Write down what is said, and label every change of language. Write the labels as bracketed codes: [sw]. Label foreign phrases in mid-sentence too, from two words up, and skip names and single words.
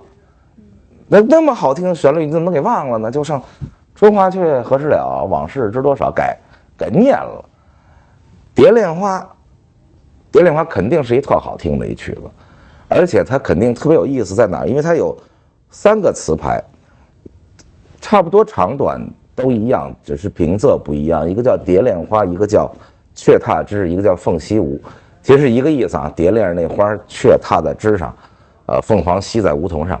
[zh] 那麼好聽的旋律你怎么能給忘了呢？就剩春花秋月何时了，往事知多少，改念了。蝶戀花肯定是一特好聽的一曲子，而且它肯定特別有意思在哪兒？因為它有3個詞牌，差不多長短都一樣，只是平仄不一樣，一個叫蝶戀花，一個叫雀踏枝，一個叫鳳西梧，其實是一個意思啊。蝶戀那花，雀踏在枝上，鳳凰吸在梧桐上。